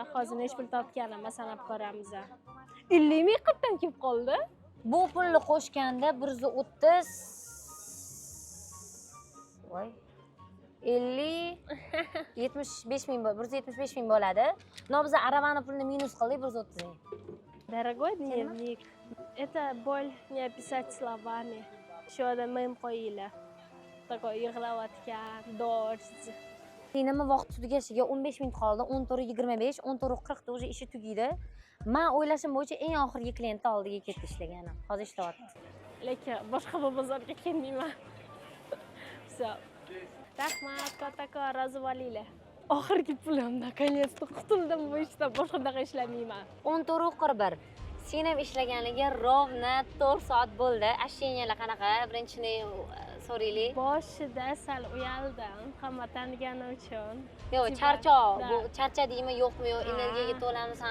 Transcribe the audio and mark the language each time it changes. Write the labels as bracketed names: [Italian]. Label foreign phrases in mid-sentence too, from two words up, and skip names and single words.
[Uzbek] Hozir necha pul topganimni sanab ko'ramiz. 50 ming qirqdan kelib qoldi. Bu pulni qo'shganda 130 voy 50 75 ming 175 ming bo'ladi. No biz aravani pulini minus qildik 130 ming. [Russian] Дорогой дневник, это боль не описать словами. [Uzbek] Shoda mem qo'yinglar. Такой yig'layotgan, dojj. Nima vaqt tugashiga 15 minut qoldi. 14:25, 14:40 уже ishi tugaydi. Men o'ylashim bo'yicha eng oxirgi klientni oldiga ketdi ishlagani. Hozir ishlayapti. Lekin boshqa bir bozorga kelmayman. [Russian] Все. [Uzbek] Rahmat, kattakon, rozi bo'linglar. Oxirgi pulim, наконец-то qutuldim bu ishdan. Boshqaqa ishlamayman. 14:41. Sen ham ishlaganiga rovna 4 soat bo'ldi. Ashyenyalar qanaqa? Birinchini so'raylik. Boshida sal uyaldim, hamma tanigani uchun. Yo'q, charchoq. Bu charchadingmi, yo'qmi, yo'q, energiyaga to'lamisan